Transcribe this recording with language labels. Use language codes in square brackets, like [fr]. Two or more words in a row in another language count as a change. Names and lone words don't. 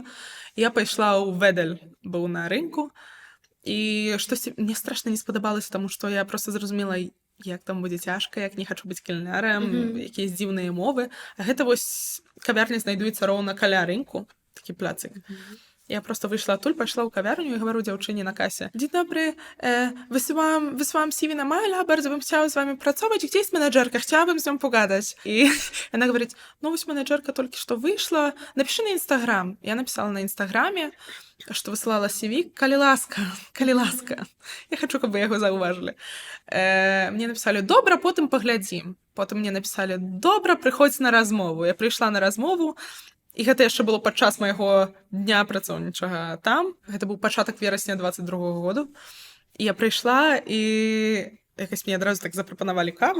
[be] Я пайшла ў Ведель, быў на рынку, і штосьці мне страшна не спадабалася, таму што я просто зразумела, як там будзе цяжка, як не хачу быць кельнярам, якія дзіўныя мовы. А гэта вось кавярня знайдуецца роўна каля рынку, такі пляцык. Я просто выйшла адтуль, пайшла ў кавярню і гавару дзяўчыне на касе. [pl] Dzień dobry, wysyłam CV na maila, bardzo bym chciała z wami pracować. Gdzie jest menedżerka? Chciałabym z nią pogadać. I ona [ru] говорит, ну, вось менеджерка только что вышла, напиши на Инстаграм. Я написала на Инстаграме, что высылала CV. [be] Калі ласка. Я хочу, каб вы яго заўважылі. [ru] Мне написали, [be] добра, потым паглядзім. Потым [ru] мне написали, [be] добра, прыходзь на размову. Я прыйшла на размову, і гэта яшчэ было падчас майго дня працоўнічага там. Гэта быў пачатак верасня 22-го году. І я прыйшла, і якось мне адразу так запрапанавалі каву.